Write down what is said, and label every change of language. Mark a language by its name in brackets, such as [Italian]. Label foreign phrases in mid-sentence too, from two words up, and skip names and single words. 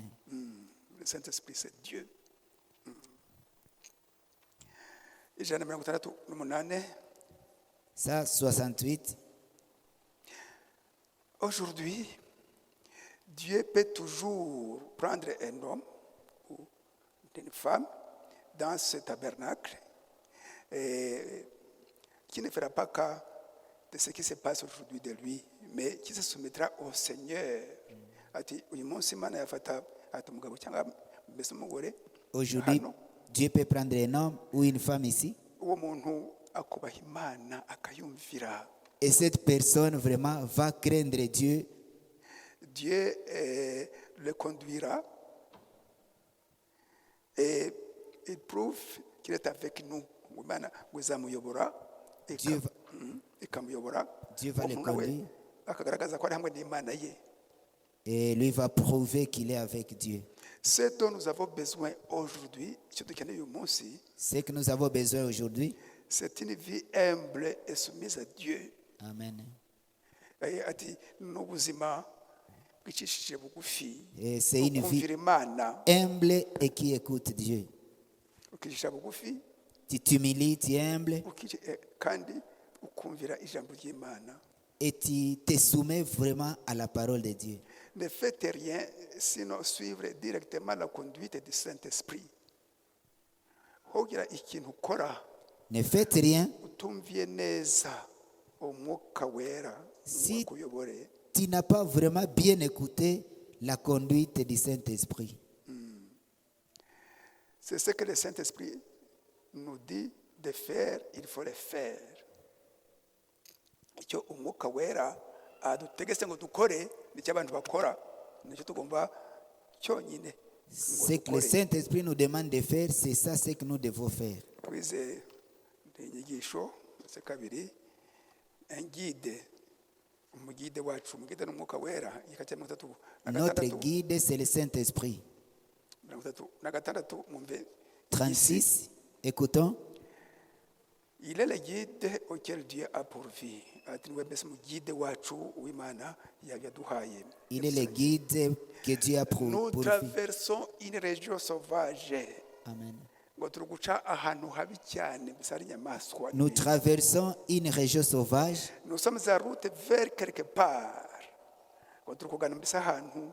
[French] Le Saint-Esprit, c'est Dieu. [Kinyarwanda] Ijana na 68. [French] Ça, 68. Aujourd'hui, Dieu peut toujours prendre un homme ou une femme dans ce tabernacle qui ne fera pas cas de ce qui se passe aujourd'hui de lui, mais qui se soumettra au Seigneur. [Kinyarwanda] Ati uyu munsi Imana yafata ati umugabo cyangwa mbese umugore [French] Aujourd'hui, [Kinyarwanda] hano, [French] Dieu peut prendre un homme ou une femme ici. [Kinyarwanda] uwo muntu akubaha Imana akayumvira. [French] Et cette personne vraiment va craindre Dieu. Dieu le conduira et il prouve qu'il est avec nous. [Kinyarwanda] Imana izamuyobora [French] Dieu va- [Kinyarwanda] ikamuyobora. [French] Dieu va le [Kinyarwanda] Umuntu nawe [French] conduire. [Kinyarwanda] akagaragaza ko ari hamwe n'Imana ye. [French] Et lui va prouver qu'il est avec Dieu. Ce dont nous avons besoin aujourd'hui, [Kinyarwanda] icyo dukeneye uyu munsi, [French] Ce que nous avons besoin aujourd'hui. c'est une vie humble et soumise à Dieu. Amen. [Kinyarwanda] Ati n'ubuzima bwicishije bugufi, [French] Et c'est une vie [Kinyarwanda] ukumvira Imana, [French] humble et qui écoute Dieu. [Kinyarwanda] ukicisha bugufi, [French] Tu t'humilies, tu es humble [Kinyarwanda] kandi ukumvira ijambo ry'Imana. [French] et tu te soumets vraiment à la parole de Dieu. Ne faites rien sinon suivre directement la conduite du Saint-Esprit. [Kinyarwanda] Hogira ikintu ukora [French] Ne faites rien [Kinyarwanda] utumviye neza umwuka wera [French] Si- [Kinyarwanda] kuyobore. [French] tu n'as pas vraiment bien écouté la conduite du Saint-Esprit. C'est ce que le Saint-Esprit nous dit de faire, il faut le faire. [Kinyarwanda] Icyo umwuka wera adutegetse ngo dukore nicyo abantu bakora, nicyo tugomba cyonyine ngo [French] Ce que le [Kinyarwanda] dukore. [French] Saint-Esprit nous demande de faire, c'est ça ce que nous devons faire. [Kinyarwanda] Twize inyigisho ndetse kabiri engide umugide wacu umugide n'umwuka wera igika cya 36 [French] Notre guide, c'est le Saint-Esprit. [Kinyarwanda] 36 mwumve [French] 36, écoutons. il est le guide auquel Dieu a pourvu. [Kinyarwanda] Ati niwe mbese umugide wacu w'Imana yaduhaye. [French] Il est le guide que Dieu a Nous pourvu. traversons une région sauvage. Amen. [Kinyarwanda] Ngo turi guca ahantu habi cyane mbese hari inyamaswa. [French] Nous traversons une région sauvage. Nous sommes en route vers quelque part. [Kinyarwanda] Ngo turi kugana mbese ahantu